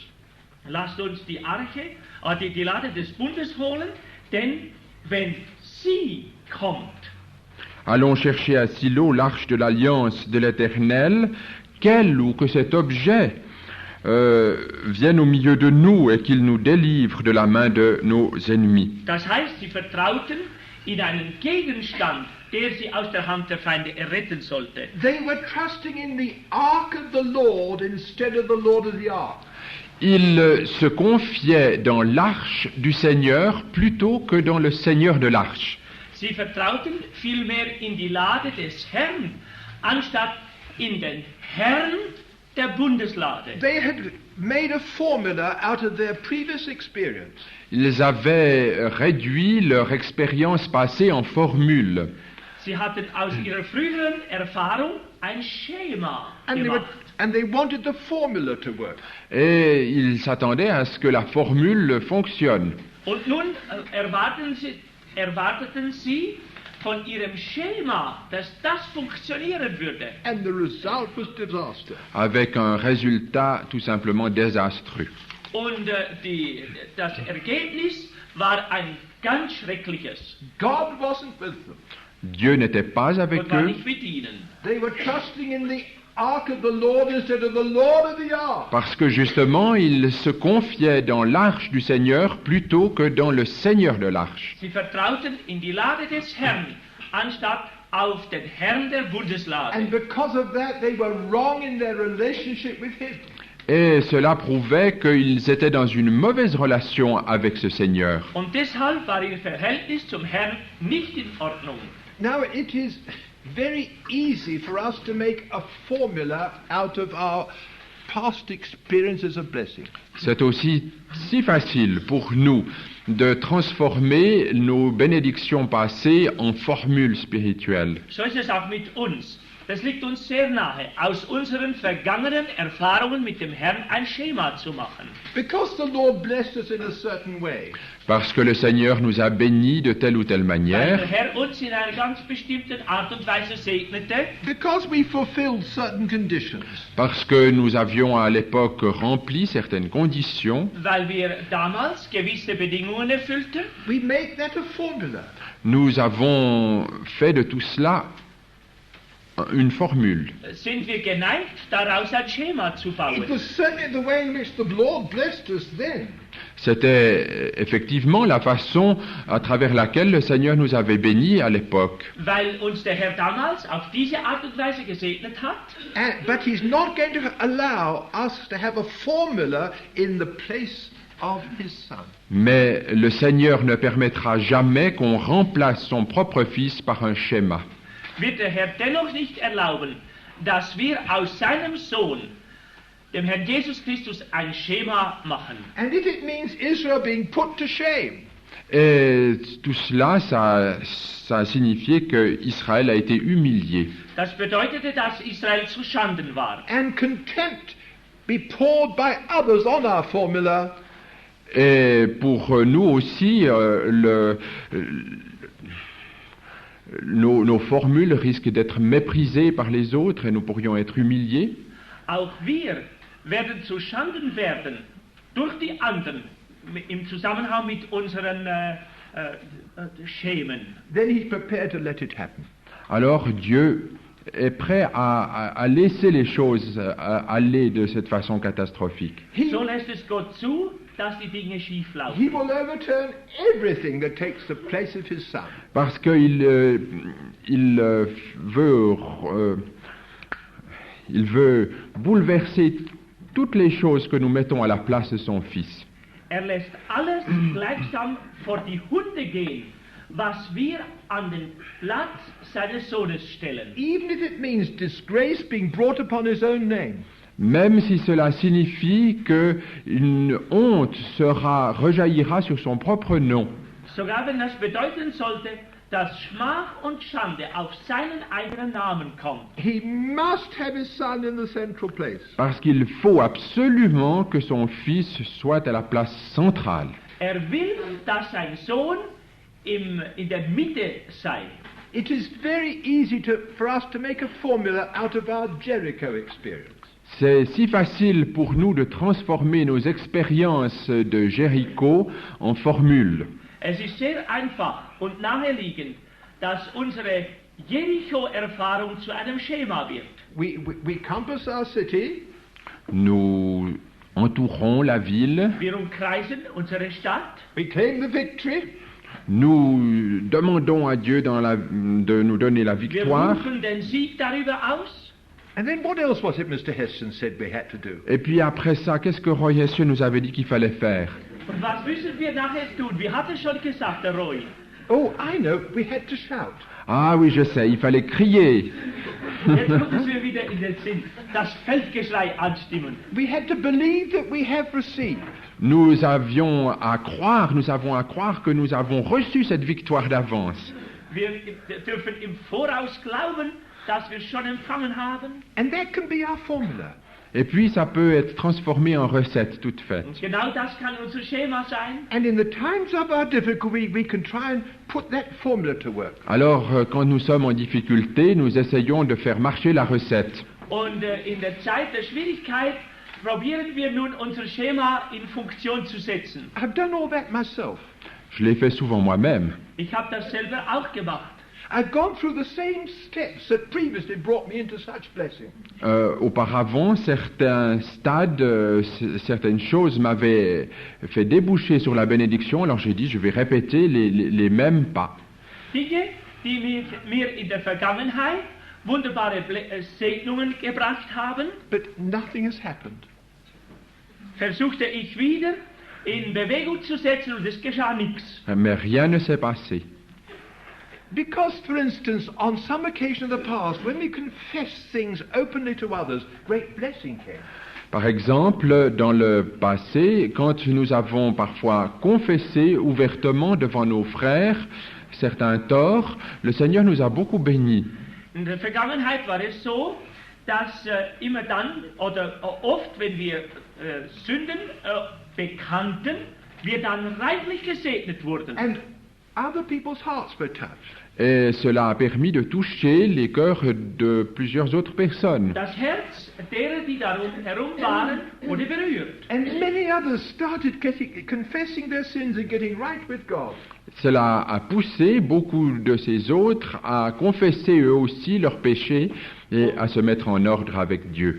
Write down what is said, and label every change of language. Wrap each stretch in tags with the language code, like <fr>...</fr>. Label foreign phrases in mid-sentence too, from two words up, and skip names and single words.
<de>Lasst uns die Arche, die Lade des Bundes holen, denn wenn sie kommt,</de> <fr>Allons chercher à Silo l'arche de l'alliance de l'Éternel, qu'elle ou que cet objet vienne au milieu de nous et qu'il nous délivre de la main de nos ennemis.</fr> <de>das heißt, sie vertrauten in einen Gegenstand, der sie aus der Hand der Feinde erretten sollte.</de> <en>They were trusting in the ark of the Lord instead of the Lord of the ark.</en> <fr>Ils se confiaient dans l'arche du Seigneur plutôt que dans le Seigneur de l'arche.</fr> <de>Sie vertrauten vielmehr in die Lade des Herrn, anstatt in den Herrn der Bundeslade.</de> <en>They had made a formula out of their previous experience.</en> <fr>Ils avaient réduit leur expérience passée en formule.</fr> <de>Sie hatten aus ihrer früheren Erfahrung ein Schema</de> <en>And</en> <de>gemacht.</de> <en>they wanted the formula to work.</en> <fr>Et ils s'attendaient à ce que la formule fonctionne.</fr> <de>Und nun erwarteten sie von ihrem Schema, dass das funktionieren würde.</de> <en>And the result was disaster.</en> <fr>Avec un résultat tout simplement désastreux.</fr> <de>Und das Ergebnis war ein ganz schreckliches.</de> <en>God wasn't with them.</en> <fr>Dieu n'était pas avec</fr> <de>Und war</de> <fr>eux.</fr> <de>nicht mit ihnen.</de> <en>They were trusting in the ark of the Lord instead of the Lord of the ark.</en> <fr>Parce que justement, ils se confiaient dans l'arche du Seigneur plutôt que dans le Seigneur de l'arche.</fr> <de>Sie vertrauten in die Lade des Herrn, anstatt auf den Herrn der Bundeslade.</de> <en>And because of that, they were wrong in their relationship with Him.</en> <fr>Et cela prouvait qu'ils étaient dans une mauvaise relation avec ce Seigneur.</fr> <de>Und deshalb war ihr Verhältnis zum Herrn nicht in Ordnung.</de> <en>Now, it is very easy for us to make a formula out of our past experiences of blessing.</en> <fr>C'est aussi si facile pour nous de transformer nos bénédictions passées en formules spirituelles.</fr> <de>So ist es auch mit uns. Das liegt uns sehr nahe, aus unseren vergangenen Erfahrungen mit dem Herrn ein Schema zu machen.</de> <en>Because the Lord blessed us in a certain way.</en> <fr>Parce que le Seigneur nous a bénis de telle ou telle</fr> <de>Weil</de> <fr>manière,</fr> <de>der Herr uns in einer ganz bestimmten Art und Weise segnete,</de> <en>Because we fulfilled certain conditions.</en> <fr>parce que nous avions à l'époque rempli certaines conditions,</fr> <de>weil wir damals gewisse Bedingungen erfüllten,</de> <en>We make that a formula.</en> <fr>nous avons fait de tout cela une formule.</fr> <de>sind wir geneigt, daraus ein Schema zu bauen.</de> <en>It was certainly the way in which the Lord blessed us then.</en> <fr>C'était effectivement la façon à travers laquelle le Seigneur nous avait bénis à l'époque.</fr> <de>Weil uns der Herr damals auf diese Art und Weise gesegnet hat.</de> <en>But He's not going to allow us to have a formula in the place of his Son.</en> <fr>Mais le Seigneur ne permettra jamais qu'on remplace son propre Fils par un schéma.</fr> <de>Wird der Herr dennoch nicht erlauben, dass wir aus seinem Sohn, dem Herrn Jesus Christus, ein Schema machen.</de> <en>And if it means Israel being put to shame,</en> <fr>Et tout cela, ça a signifié qu'Israël a été humilié.</fr> <de>Das bedeutete, dass Israel zu Schanden war.</de> <en>and contempt be poured by others on our formula,</en> <fr>Et pour nous aussi, nos formules risquent d'être méprisées par les autres et nous pourrions être humiliés.</fr> <de>Auch wir werden zu Schanden werden durch die anderen im Zusammenhang mit unseren Schemen.</de> <en>then he's prepared to let it happen.</en> <fr>Alors Dieu est prêt à laisser les choses aller de cette façon catastrophique.</fr> <de>So lässt es Gott zu, dass die Dinge schief laufen.</de> <en>He will overturn everything that takes the place of his Son.</en> <fr>Parce qu'il veut bouleverser toutes les choses que nous mettons à la place de son Fils.</fr> <de>Lässt alles gleichsam vor die Hunde gehen, was wir an den Platz seines Sohnes stellen.</de> <en>Even if it means disgrace being brought upon his own name.</en> <fr>Même si cela signifie qu'une honte rejaillira sur son propre nom.</fr> <de>Sogar wenn das bedeuten sollte, dass Schmach und Schande auf seinen eigenen Namen kommt.</de> <en>He must have his Son in the central place.</en> <fr>Parce qu'il faut absolument que son Fils soit à la place centrale.</fr> <de>Will, dass sein Sohn in der Mitte sei.</de> <en>It is very easy for us to make a formula out of our Jericho experience.</en> <fr>C'est si facile pour nous de transformer nos expériences de Jéricho en formules.</fr> <de>Es ist sehr einfach und naheliegend, dass unsere Jericho-Erfahrung zu einem Schema wird.</de> <en>We compass our city.</en> <fr>Nous entourons la ville.</fr> <de>Wir umkreisen unsere Stadt.</de> <en>We claim the victory.</en> <fr>Nous demandons à Dieu de nous donner la victoire.</fr> <de>Wir rufen den Sieg darüber aus.</de> <en>And then what else was it Mr. Heston said we had to do?</en> <fr>Et puis après ça, qu'est-ce que Roy Hession nous avait dit qu'il fallait faire?</fr> <de>Und was müssen wir nachher tun? Wie hat es schon gesagt, der Roy?</de> <en>Oh, I know. We had to shout.</en> <fr>Ah oui, je sais, il fallait crier.</fr> <de>Jetzt kommt es mir wieder in den Sinn, das Feldgeschrei anstimmen.</de> <en>We had to believe that we have received.</en> <fr>Nous avons à croire que nous avons reçu cette victoire d'avance.</fr> <de>Wir dürfen im Voraus glauben, dass wir schon empfangen haben.</de> <en>And that can be our formula.</en> <fr>Et puis ça peut être transformé en recette toute faite.</fr> <de>Und genau das kann unser Schema sein.</de> <en>And in the times of our difficulty, we can try and put that formula to work.</en> <fr>Alors, quand nous sommes en difficulté, nous essayons de faire marcher la recette.</fr> <de>Und in der Zeit der Schwierigkeit probieren wir nun unser Schema in Funktion zu setzen.</de> <en>I've done all that myself.</en> <fr>Je l'ai fait souvent moi-même.</fr> <de>Ich habe das selber auch gemacht.</de> <en>I've gone through the same steps that previously brought me into such blessing.</en> <fr>Auparavant, certains stades, certaines choses m'avaient fait déboucher sur la bénédiction, alors j'ai dit, je vais répéter les mêmes pas.</fr> <de>Dinge, die mir in der Vergangenheit wunderbare Segnungen gebracht haben,</de> <en>But nothing has happened.</en> <de>versuchte ich wieder in Bewegung zu setzen und es geschah nichts.</de> <fr>Mais rien ne s'est passé.</fr> <en>Because, for instance, on some occasion of the past, when we confess things openly to others, great blessing came.</en> <fr>Par exemple, dans le passé, quand nous avons parfois confessé ouvertement devant nos frères certains torts, le Seigneur nous a beaucoup bénis.</fr> <de>In der Vergangenheit war es so, dass immer dann oder oft, wenn wir Sünden bekannten, wir dann reichlich gesegnet wurden.</de> <en>And other people's hearts were touched.</en> <fr>Et cela a permis de toucher les cœurs de plusieurs autres personnes.</fr> <de>Das Herz derer, die darum herum waren, wurde berührt.</de> <en>And many others started confessing their sins and getting right with God.</en> <fr>Cela a poussé beaucoup de ces autres à confesser eux aussi leurs péchés et à se mettre en ordre avec Dieu.</fr>